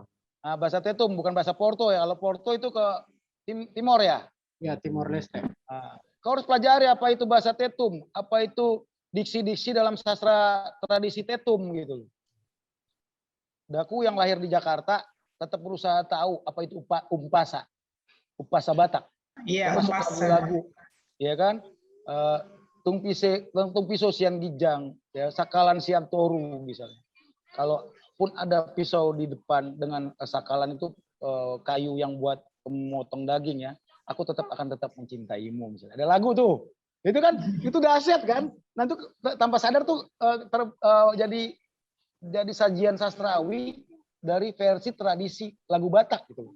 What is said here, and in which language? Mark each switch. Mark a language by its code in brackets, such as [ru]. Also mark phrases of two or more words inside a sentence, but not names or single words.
[id] Nah, bahasa Tetum, bukan bahasa Porto ya. Kalau Porto itu ke Timor ya? Ya, Timor Leste. Nah, kau harus pelajari apa itu bahasa Tetum, apa itu diksi-diksi dalam sastra tradisi Tetum gitu. Daku yang lahir di Jakarta tetap berusaha tahu apa itu umpasa Batak. Iya, umpasa. Lagu, ya kan? [bbc] Tungpiso sian gijang, ya, sakalan sian toru misalnya. [id] Kalaupun ada pisau di depan dengan sakalan itu kayu yang buat memotong daging ya, aku akan tetap mencintaimu misalnya. Ada lagu tuh. Itu kan itu dahsyat kan? Nah, itu tanpa sadar tuh jadi sajian sastrawi dari versi tradisi lagu Batak gitu.